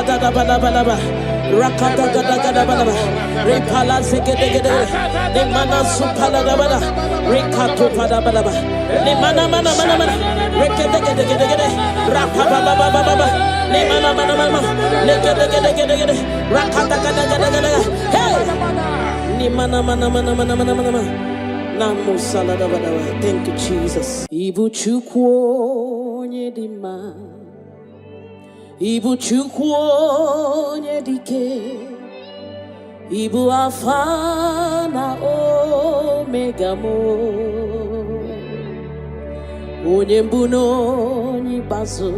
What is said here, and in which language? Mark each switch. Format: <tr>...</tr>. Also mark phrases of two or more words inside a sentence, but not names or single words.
<en>balabalaba. Rakata gada gada balaba. Repala zegedegede. Ne mana supala bala. Rekato pada balaba. Ne mana mana mana mana. Rekedegedegede. Rapala baba baba. Ne mana mana mana. Legedegedegede. Rakata gada gada gada. Hey. Ne mana mana mana mana mana mana. Namo salada bala. Thank you, Jesus.</en> <ig>Ibu chukwu nyedima. Ibu chukwu nyedike. Ibu Alpha na Omega mo. Onye mbụ n'onye ikpeazụ.</ig>